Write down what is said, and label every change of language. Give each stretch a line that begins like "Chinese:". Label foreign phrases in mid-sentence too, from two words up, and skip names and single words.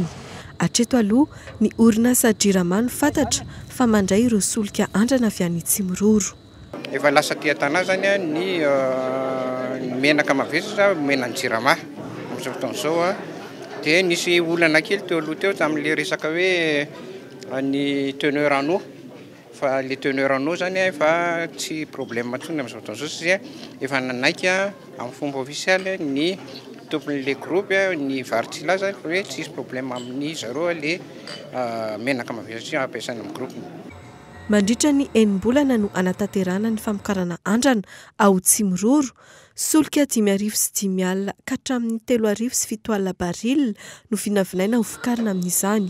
Malagasy: Hatreto aloha ny orinasa JIRAMA no fantatra fa mandray ireo solika andrana avy any Tsimororo. Efa lasa tia tana zany ny menaka mavesatra menan'ny JIRAMA amin'izao fotoan'izao dia nisy olana kely teo aloha teo tamin'le resaka hoe ny
French: teneur en eau,
Malagasy: fa le
French: teneur en eau
Malagasy: zany fa tsy problème intsony amin'izao fotoan'izao satria efa nanaiky amin'ny fomba ofisialy ny tompon'le groupe ny Vartila zany hoe tsisy problème amin'ny zareo le menaka mavesatra ampiasaina amin'ny groupe. Mandritra ny enim-bolana no anatanterana ny famokarana andrana ao Tsimororo, solika 5,5 alina ka hatramin'ny 3,7 barily no vinavinaina ho vokarina amin'izany.